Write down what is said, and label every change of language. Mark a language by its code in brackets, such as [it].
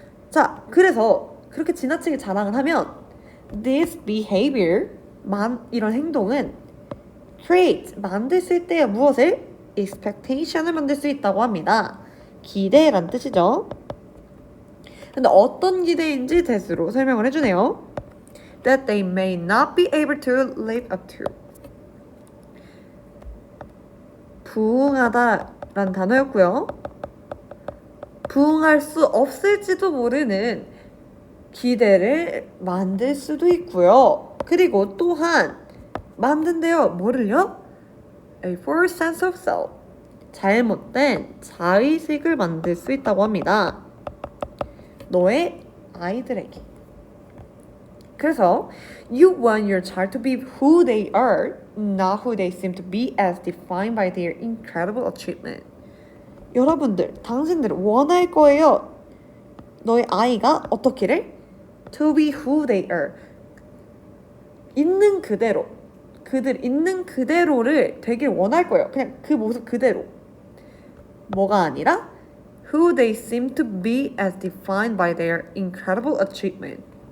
[ko] 자, 그래서 그렇게 지나치게 자랑을 하면 [en] this behavior, [ko] 이런 행동은 create, 만들 수 있대요. 무엇을? expectation을 만들 수 있다고 합니다. 기대란 뜻이죠. 근데 어떤 기대인지 대수로 설명을 해주네요. [en] That they may not be able to live up to. [ko] 부응하다라는 단어였고요. 부응할 수 없을지도 모르는 기대를 만들 수도 있고요. 그리고 또한 만든대요. 뭐를요? [en] A false sense of self. [ko] 잘못된 자의식을 만들 수 있다고 합니다. 너의 아이들에게. [en] 그래서 you want your child to be who they are, not who they seem to be as defined by their incredible achievement. [ko] 여러분들, 당신들은 원할 거예요. 너의 아이가 어떻기를? [en] To be who they are. [ko] 있는 그대로. 그들 있는 그대로를 되게 원할 거예요. 그냥 그 모습 그대로. 뭐가 아니라 [en] who they seem to be as defined by their incredible achievement.